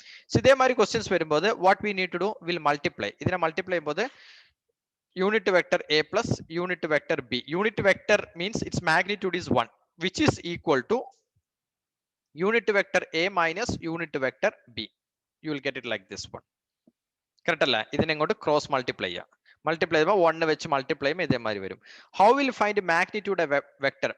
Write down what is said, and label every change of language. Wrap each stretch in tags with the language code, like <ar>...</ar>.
<en>So ഇതേമാതിരി questions വരുമ്പോൾ what we need to do, will multiply.</en> <ml>ഇതിനെ multiply ചെയ്യുമ്പോൾ</ml> <en>unit vector a plus unit vector b. Unit vector means its magnitude is 1, which is equal to unit vector a minus unit vector b. You will get it like this one. Correct</en> <ml>അല്ല? ഇതിനെ ഇങ്ങോട്ട് cross multiply ചെയ്യാം. Multiply ചെയ്യുമ്പോൾ 1 വെച്ച് multiply ചെയ്യുമ്പോൾ ഇതേമാതിരി വരും.</ml> <en>How will find magnitude of vector?</en>